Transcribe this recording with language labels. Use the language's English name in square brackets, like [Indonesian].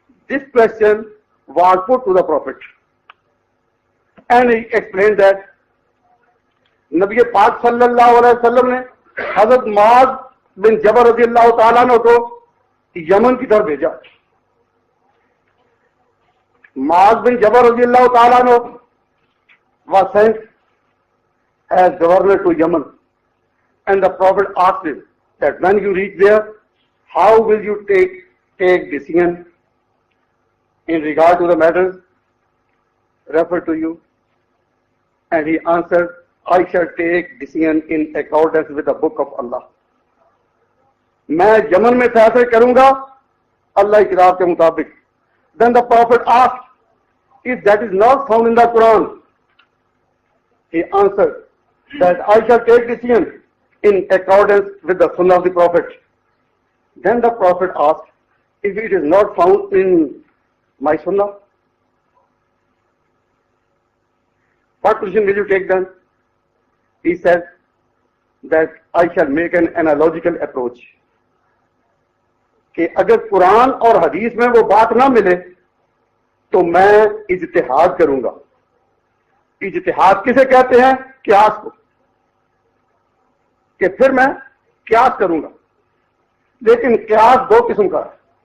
[English] This question was put to the Prophet, and he explained that [Urdu] نبی پاک صلی اللہ علیہ وسلم نے حضرت معاذ بن جبل رضی اللہ تعالیٰ عنہ کو یمن کی طرف بھیجا۔ [English] Muadh bin Jabal رضی اللہ تعالیٰ عنہ was sent as governor to Yemen, and the Prophet asked him that when you reach there, how will you take decision in regard to the matters referred to you? And he answered, I shall take decision in accordance with the book of Allah. [Urdu] میں یمن میں فیصلے کروں گا اللہ کی کتاب کے مطابق. [English] Then the Prophet asked, if that is not found in the Quran, he answered that I shall take decision in accordance with the Sunnah of the Prophet. Then the Prophet asked, if it is not found in my Sunnah, what position will you take then? He said that I shall make an analogical approach. [Urdu] کہ اگر قرآن اور حدیث میں وہ بات نہ ملے تو میں اجتہاد کروں گا. اجتہاد کسے کہتے ہیں؟ قیاس کو. کہ پھر میں قیاس کروں گا. لیکن قیاس دو قسم کا ہے.